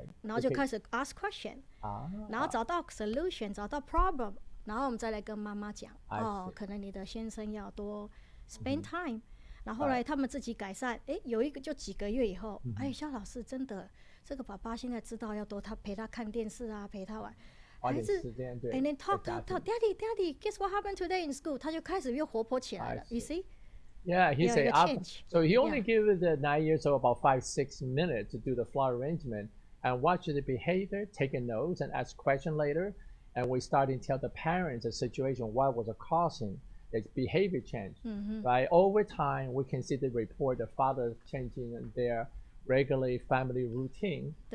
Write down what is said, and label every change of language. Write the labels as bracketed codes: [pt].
[zh] 然后就开始 [en] ask question， [zh] 然后找到 solution， 找到 problem， 然后我们再来跟妈妈讲，可能你的先生要多 [en] spend time。 [zh] 然后后来他们自己改善，有一个就几个月以后，肖老师真的，这个爸爸现在知道要多陪他看电视啊，陪他玩，孩子 ， [en] and then talk Daddy, guess what happened today in school？ [zh] 他就开始又活泼起来了 ， [en] you see？ Yeah, he said. So he only gave the 9 years old about 5-6 minutes to do the flower arrangement and watch the behavior, take a notes, and ask question later. And we started to tell the parents the situation, what was causing the behavior change, right? Over time, we can see the report, the father changing their regular family routine.